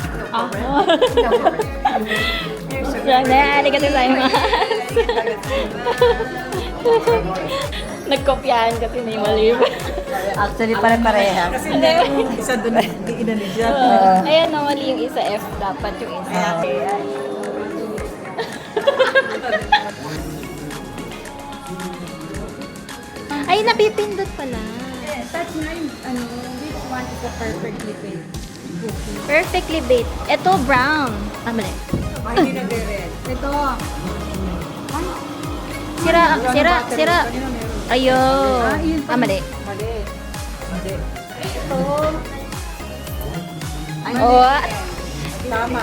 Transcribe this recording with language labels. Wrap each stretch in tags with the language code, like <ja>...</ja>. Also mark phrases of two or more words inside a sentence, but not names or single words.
<ja>Ah. ありがとうございます.</ja> <tl>Nagkopyahan kasi may mali. Actually, pare-pareha. Isa doon na inano siya. Ayan na, mali yung isa F. Dapat yung isa. Ay, napipindot pala. Touch na yung,</tl> <en>which one is the perfectly baked cookie? Perfectly baked.</en> <tl>Ito, brown. Mali. Hindi na red. Ito. Sira. Ayun. Mali. Mali. Hindi. Oh, Tama.</tl>